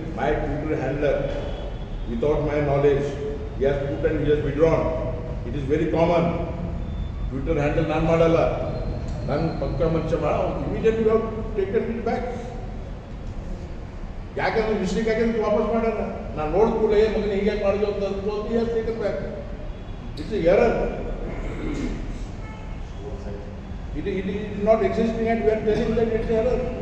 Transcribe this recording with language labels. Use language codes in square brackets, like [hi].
[en] My Twitter handler without my knowledge he has put and he has withdrawn. It is very common. [kn] Twitter handle ನಾನು ಮಾಡಲ್ಲ, ನನ್ನ ಪಕ್ಕ ಮನುಷ್ಯ ಮಾಡ, [en] Immediately you have taken it back. [kn] ಯಾಕಂದ್ರೆ mistake ಆಗಿದ್ರೆ ವಾಪಸ್ ಮಾಡೋಣ. ನಾನು ನೋಡಿದ ಕೂಡ ಏನು ಮಗನ ಹೀಗೆ ಮಾಡಿದ್ರು ಅಂತ ಅನ್ಬೋದು, [en] You have taken back. It's error. It is not existing and we are telling that it's error.